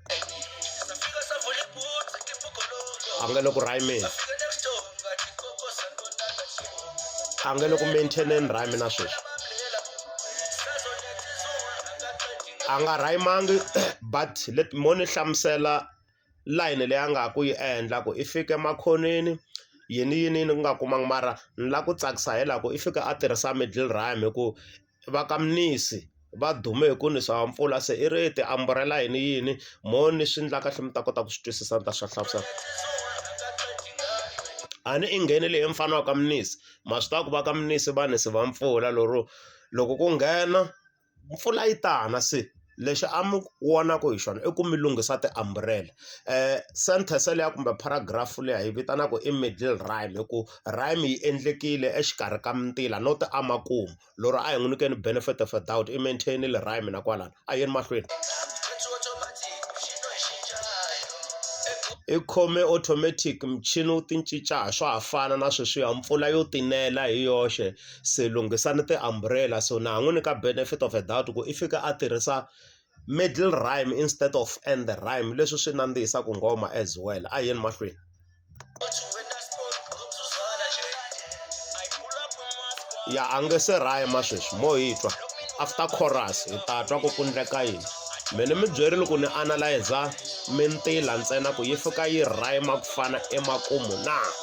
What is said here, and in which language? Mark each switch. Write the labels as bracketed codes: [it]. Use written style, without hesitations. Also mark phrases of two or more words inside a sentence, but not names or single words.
[ts] a nge le ku rhayimeni a nge le ku maintaineni rhyme na sweswi a nga rhayimangi but mo ni hlamusela layini leyi a nga ku yi endla ku i fike makhoneni yini ku nga kumanga mara ni la ku tsakisa hi laha ku i fika a tirhisa [en] middle rhyme [ts] hi ku va ka Mnisi va dume hi ku nisa wa mpfula se i ri ti-umbrella yini mo ni swi endla kahle mi ta kota ku swi twisisa ni ta swi hlamusela a ni i nghenile hi mfana wa ka Mnisi ma swi tiva ku va ka Mnisi va nisi va mpfula loko ku nghena mpfula yi tana se lexi a mi vonaku hi xona i ku mi lunghisa ti-umbrella sentence leya kumbe paragraph leya hi vitanaka i [en] middle rhyme [ts] hi ku rhyme yi endlekile exikarhi ka mintila no ti amakumu loro a hi n'wi nyikeni [en] benefit of a doubt [ts] i maintainile rhyme na kwalano a yeni mahlweni i khome automatic michini wu ti cinca swo hafana na sweswiya mpfula yo tinela hi yoxe se lunghisani ti-umbrella so na ha n'wi nyika [en] benefit of a doubt [ts] ku i fika a tirhisa [en] middle rhyme instead of end rhyme [ts] leswi swi nandzihisaka ngoma [en] as well [ts] a yeni mahlweni ya a nge se rhyme sweswi mo hi twa after chorus hi ta twa ku ku endleka yini mene mi byerile ku ni analyze mintila ntsena ku yi fika yi rhyme ku fana emakumu na